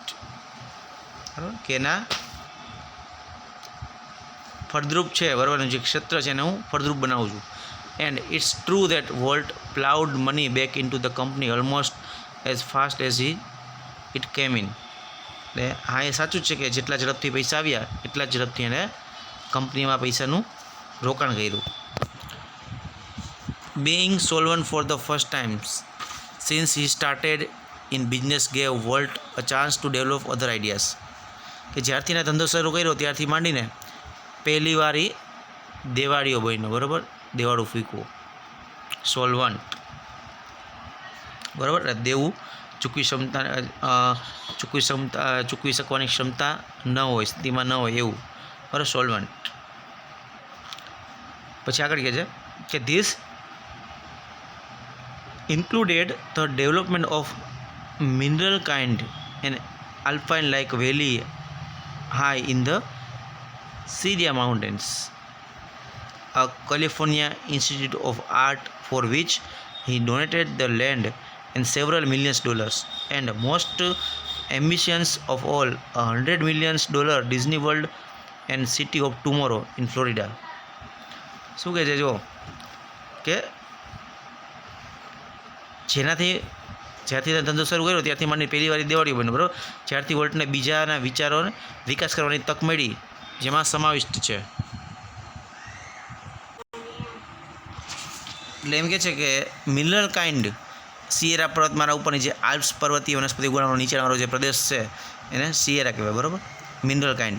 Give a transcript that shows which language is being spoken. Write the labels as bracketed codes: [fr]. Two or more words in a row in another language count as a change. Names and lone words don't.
[gu] બરાબર, કે એના ફળદ્રુપ છે, બરાબર, જે ક્ષેત્ર છે એને હું ફળદ્રુપ બનાવું છું. [en] And it's true that Walt plowed money back into the company almost as fast as it came in. [gu] એટલે હા એ સાચું જ છે કે જેટલા ઝડપથી પૈસા આવ્યા એટલા જ ઝડપથી એને કંપનીમાં પૈસાનું રોકાણ કર્યું. [en] Being solvent for the first time since he started in business gave Walt a chance to develop other ideas. [gu] કે જ્યારથી એને ધંધો શરૂ કર્યો ત્યારથી માંડીને પહેલી વાર એ દેવાળીઓ બન્યો, બરાબર, દેવાળું ફૂંકવું, સોલ્વન્ટ, બરાબર, દેવું ચૂકવી શકવાની ક્ષમતા ન હોય, સ્થિતિમાં ન હોય એવું, બરાબર, સોલ્વન્ટ. પછી આગળ કહે છે કે [en] ધીસ included the development of mineral kind and alpine like valley high in the Sierra Mountains, a California Institute of Art for which he donated the land and several millions dollars, and most ambitious of all, $100 million Disney World and City of Tomorrow in Florida. [gu] શું કહે છે જો કે જ્યારથી ધંધો શરૂ કર્યો ત્યારથી માંડી પહેલી વાર દેવાળીઓ બન્યો, બરાબર, જ્યારથી વોલ્ટને બીજાના વિચારોને વિકાસ કરવાની તક મળી જેમાં સમાવિષ્ટ છે. એટલે એમ કહે છે કે મિનરલ કાઇન્ડ સિયેરા પર્વતમાળા ઉપરની જે આલ્પ્સ પર્વતીય વનસ્પતિ ગુણોનો નીચેવાળો જે પ્રદેશ છે એને સિયેરા કહેવાય, બરાબર, મિનરલ કાઇન્ડ.